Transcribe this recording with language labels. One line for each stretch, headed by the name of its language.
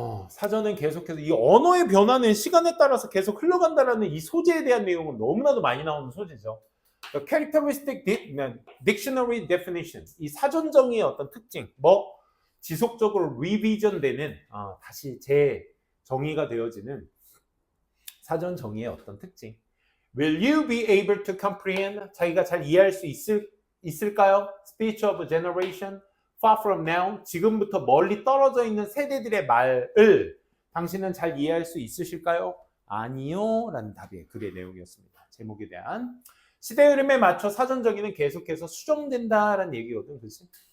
Korean: 사전은 계속해서 이 언어의 변화는 시간에 따라서 계속 흘러간다라는 이 소재에 대한 내용은 너무나도 많이 나오는 소재죠.
English: Characteristic Dictionary Definition,
Korean: 이 사전 정의의 어떤 특징, 지속적으로 리비전되는 다시 재정의가 되어지는 사전 정의의 어떤 특징.
English: Will you be able to comprehend?
Korean: 자기가 잘 이해할 수 있을까요?
English: Speech of a generation, far from now,
Korean: 지금부터 멀리 떨어져 있는 세대들의 말을 당신은 잘 이해할 수 있으실까요? 아니요 라는 답이 글의 내용이었습니다. 제목에 대한 시대 흐름에 맞춰 사전 정의는 계속해서 수정된다라는 얘기거든. 그치?